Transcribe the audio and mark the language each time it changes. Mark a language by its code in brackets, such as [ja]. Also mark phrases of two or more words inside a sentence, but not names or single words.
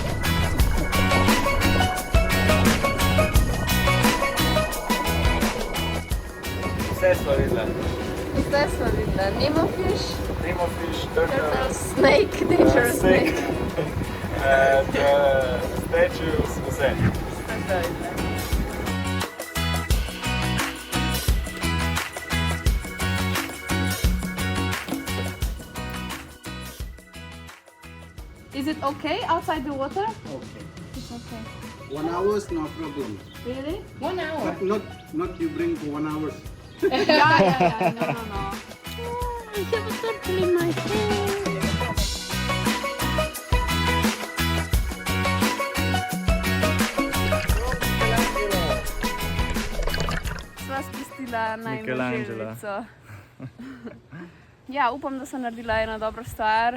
[sl] Vse sva videla. Vse sva videla. Nemo fish, [en] Turtle, snake, dangerous snake. [sl] Statues, vse. [en] Is it okay outside the water? Okay. It's okay. 1 hour, no problem. Really? 1 hour? But not you bring for 1 hour. Yeah. No. I have a turtle in my hand. [sl] Sva spustila najmo Michelangela. želvico. Ja, upam, da sem naredila eno dobro stvar.